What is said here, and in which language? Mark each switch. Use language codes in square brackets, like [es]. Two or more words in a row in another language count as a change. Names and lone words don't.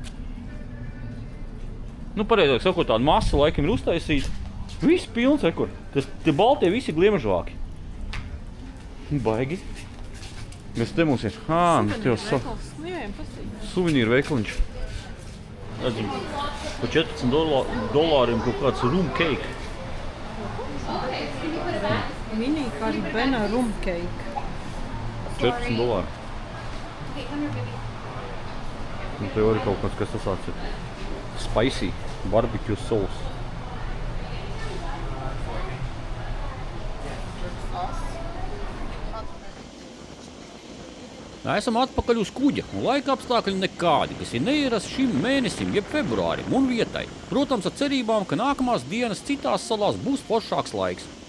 [lv] Nu, pareizāk sakot, tāda masa laikam ir uztaisīta. Viss pilns, rekur. Tie baltie visi gliemežvāki. Baigi. Kas te mums ir? Suvenīru veikaliņš. Redzim, pa $14 kaut kāds [en] rum cake. Mini Caribena rum cake. $14. [lv] Un te arī kaut kas tas tāds ir. [en] Spicy barbecue sauce. [lv] Esam atpakaļ uz kuģa, un laika apstākļi nekādi, kas ir neierasti šim mēnesim, jeb februārim un vietai. Protams, ar cerībām, ka nākamās dienas citās salās būs foršāks laiks.